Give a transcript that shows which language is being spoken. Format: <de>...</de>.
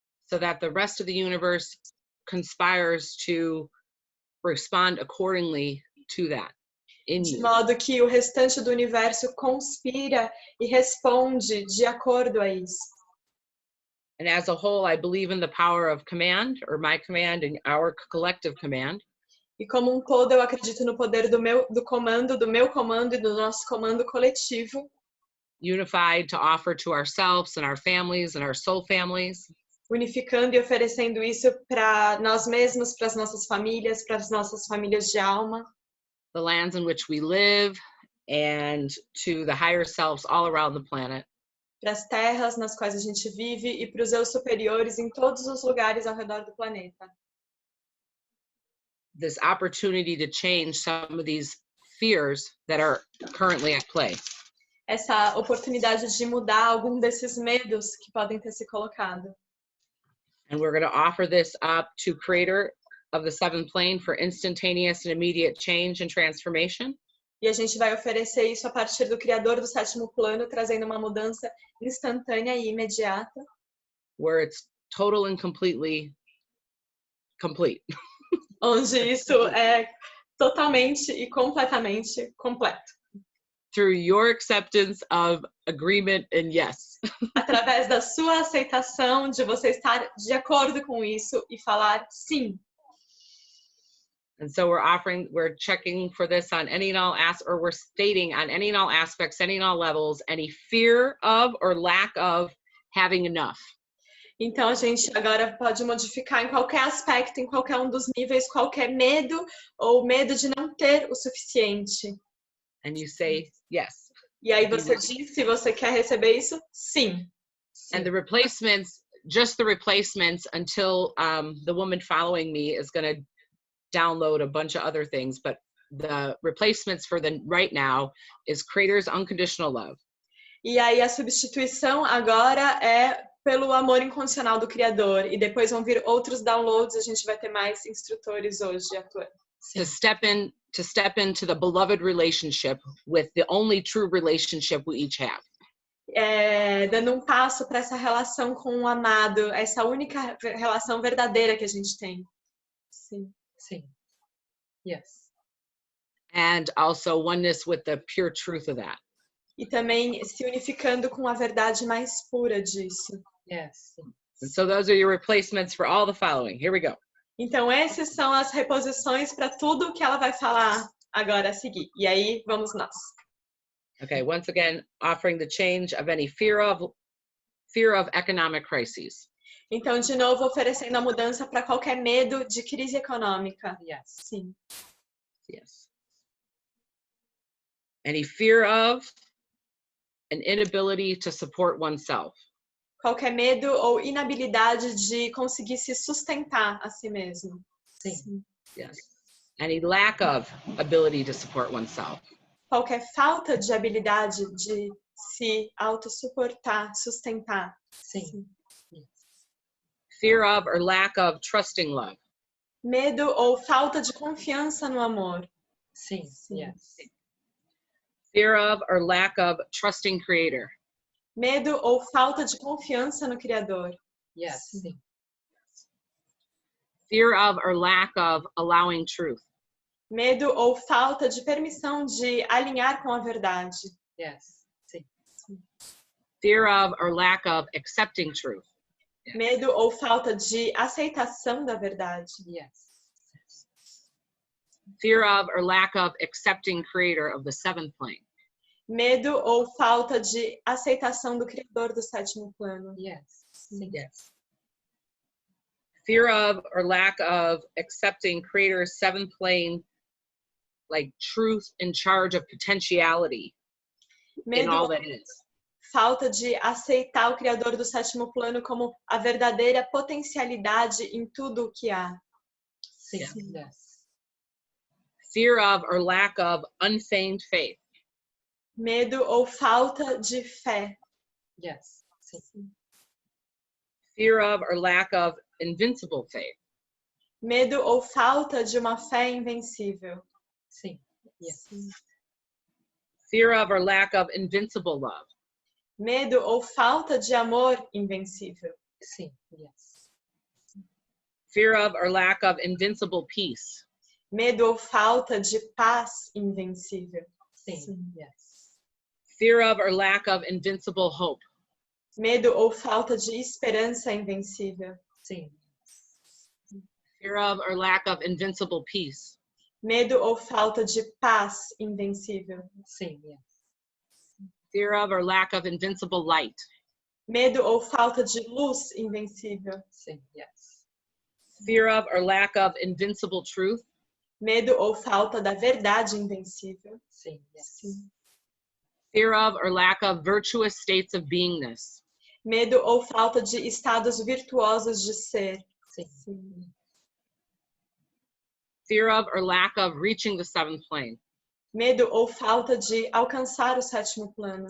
<en>So that the rest of the universe conspires to respond accordingly to that in</en> <pt>De</pt> <en>you.</en> <pt>modo que o restante do universo conspira e responde de acordo a isso.</pt> <en>And as a whole, I believe in the power of command, or my command and our collective command.</en> <pt>E como todo, eu acredito no poder do meu comando e do nosso comando coletivo,</pt> <en>Unified to offer to ourselves and our families and our soul families,</en> <pt>unificando e oferecendo isso para nós mesmos, para as nossas famílias de alma,</pt> <en>the lands in which we live, and to the higher selves all around the planet.</en> <pt>para as terras nas quais a gente vive e para os eu superiores em todos os lugares ao redor do planeta.</pt> <en>This opportunity to change some of these fears that are currently at play.</en> <pt>Essa oportunidade de mudar algum desses medos que podem ter se colocado.</pt> <en>And we're going to offer this up to Creator of the seventh plane for instantaneous and immediate change and transformation.</en> <pt>E a gente vai oferecer isso a partir do Criador do sétimo plano, trazendo uma mudança instantânea e imediata,</pt> <en>Where it's total and completely complete.</en> <pt>onde isso é totalmente e completamente completo.</pt> <en>Through your acceptance of agreement and yes.</en> <pt>Através da sua aceitação, de você estar de acordo com isso e falar sim.</pt> <en>And so we're checking for this on any and all or we're stating on any and all aspects, any and all levels, any fear of or lack of having enough.</en> <pt>Então a gente agora pode modificar em qualquer aspecto, em qualquer um dos níveis, qualquer medo ou medo de não ter o suficiente.</pt> <en>And you say yes.</en> <pt>E aí você diz se você quer receber isso, sim.</pt> <en>And the replacements, just the replacements until the woman following me is going to download a bunch of other things, but the replacements for the right now is Creator's unconditional love.</en> <pt>E aí a substituição agora é pelo amor incondicional do Criador. E depois vão vir outros downloads, a gente vai ter mais instrutores hoje atuando.</pt> <en>To step into the beloved relationship with the only true relationship we each have.</en> <pt>dando um passo para essa relação com o amado, essa única relação verdadeira que a gente tem. Sim. Sim.</pt> <en>Yes. And also oneness with the pure truth of that.</en> <pt>E também se unificando com a verdade mais pura disso.</pt> <en>Yes. And so those are your replacements for all the following. Here we go.</en> <pt>Então, essas são as reposições para tudo que ela vai falar agora a seguir. E aí, vamos nós.</pt> <en>Okay, once again, offering the change of any fear of economic crises.</en> <pt>Então, de novo, oferecendo a mudança para qualquer medo de crise econômica.</pt> <en>Yes.</en> <pt>Sim.</pt> <en>Yes. Any fear of an inability to support oneself.</en> <pt>Qualquer medo ou inabilidade de conseguir se sustentar a si mesmo. Sim.</pt> <en>Yes. Any lack of ability to support oneself.</en> <pt>Qualquer falta de habilidade de se autossuportar, sustentar. Sim.</pt> <en>Fear of or lack of trusting love.</en> <pt>Medo ou falta de confiança no amor. Sim.</pt> <en>Yes. Fear of or lack of trusting creator.</en> <pt>Medo ou falta de confiança no Criador.</pt> <en>Yes.</en> <pt>Sim.</pt> <en>Fear of or lack of allowing truth.</en> <pt>Medo ou falta de permissão de alinhar com a verdade.</pt> <en>Yes.</en> <pt>Sim.</pt> <en>Fear of or lack of accepting truth.</en> <pt>Medo ou falta de aceitação da verdade.</pt> <en>Yes. Fear of or lack of accepting creator of the seventh plane.</en> <pt>Medo ou falta de aceitação do Criador do sétimo plano.</pt> <en>Yes.</en> <pt>Sim.</pt> <en>Yes. Fear of or lack of accepting creator's seventh plane, like truth in charge of potentiality in all</en> <pt>Medo,</pt> <en>that is.</en> <pt>falta de aceitar o Criador do sétimo plano como a verdadeira potencialidade em tudo o que há. Sim. Sim.</pt> <en>Yes. Fear of or lack of unfeigned faith.</en> <pt>Medo ou falta de fé.</pt> <en>Yes.</en> <pt>Sim.</pt> <en>Fear of or lack of invincible faith.</en> <pt>Medo ou falta de uma fé invencível. Sim.</pt> <en>Yes. Fear of or lack of invincible love.</en> <pt>Medo ou falta de amor invencível. Sim.</pt> <en>Yes. Fear of or lack of invincible peace.</en> <pt>Medo ou falta de paz invencível. Sim.</pt> <en>Yes. Fear of or lack of invincible hope.</en> <pt>Medo ou falta de esperança invencível. Sim.</pt> <en>Fear of or lack of invincible peace.</en> <pt>Medo ou falta de paz invencível. Sim.</pt> <en>Yes. Fear of or lack of invincible light.</en> <pt>Medo ou falta de luz invencível. Sim.</pt> <en>Yes. Fear of or lack of invincible truth.</en> <pt>Medo ou falta da verdade invencível. Sim.</pt> <en>Yes. Fear of or lack of virtuous states of beingness.</en> <pt>Medo ou falta de estados virtuosos de ser. Sim.</pt> <en>Fear of or lack of reaching the seventh plane.</en> <pt>Medo ou falta de alcançar o sétimo plano.</pt>